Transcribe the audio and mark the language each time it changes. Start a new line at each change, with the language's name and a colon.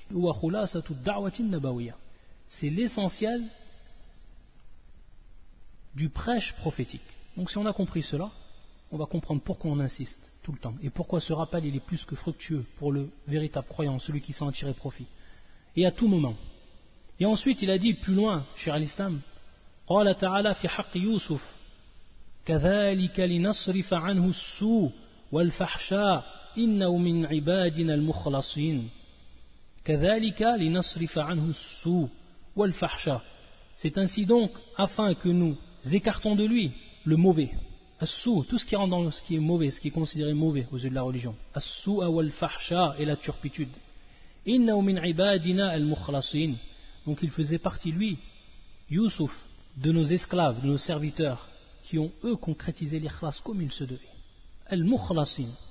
Arabic: Wa khulasa ad-da'wati an-nabawiyyah.
French: C'est l'essentiel du prêche prophétique. Donc si on a compris cela, on va comprendre pourquoi on insiste tout le temps et pourquoi ce rappel il est plus que fructueux pour le véritable croyant, celui qui s'en tire profit. Et à tout moment. Et ensuite, il a dit plus loin, cher al-Islam,
Arabic: قال تعالى في حق يوسف كذلك لنصرف عنه السوء والفحشاء إنه من عبادنا المخلصين كذلك لنصرف عنه السوء والفحشاء.
French: C'est ainsi donc afin que nous écartons de lui le mauvais. As-su, tout ce qui rentre dans ce qui est mauvais, ce qui est considéré mauvais aux yeux de la religion.
Arabic: As-su wal-fahsha,
French: et la turpitude.
Arabic: إنه من عبادنا المخلصين.
French: Donc il faisait partie, lui, Youssouf, de nos esclaves, de nos serviteurs, qui ont, eux, concrétisé l'ikhlas comme il se devait. Al-mukhlasin.